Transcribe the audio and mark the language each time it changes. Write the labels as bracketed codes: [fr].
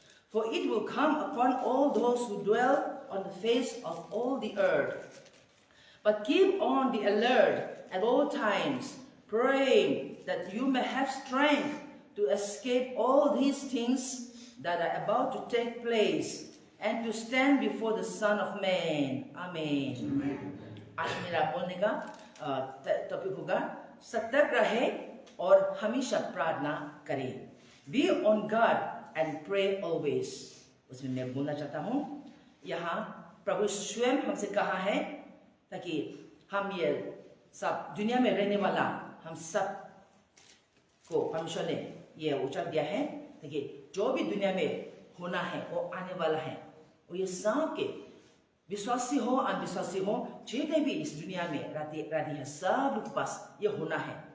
[en] For it will come upon all those who dwell on the face of all the earth. But keep on the alert at all times, praying that you may have strength to escape all these things that are about to take place and to stand before the Son of Man. Amen. [hi] आज मेरा बोलने का topic होगा सतर्क रहे और हमेशा प्रार्थना करें। [en] Be on guard and pray always। [hi] उसमें मैं बोलना चाहता हूँ, यहाँ प्रभु स्वयं हमसे कहा है ताकि हम ये सब दुनिया में रहने वाला हम सब को परमेश्वर ने ये उच्चार दिया है ताकि जो भी दुनिया में होना है वो आने वाला है, और ये सब के विश्वासी हो अविश्वासी हो जितने भी इस दुनिया में रहती है सब के पास ये होना है।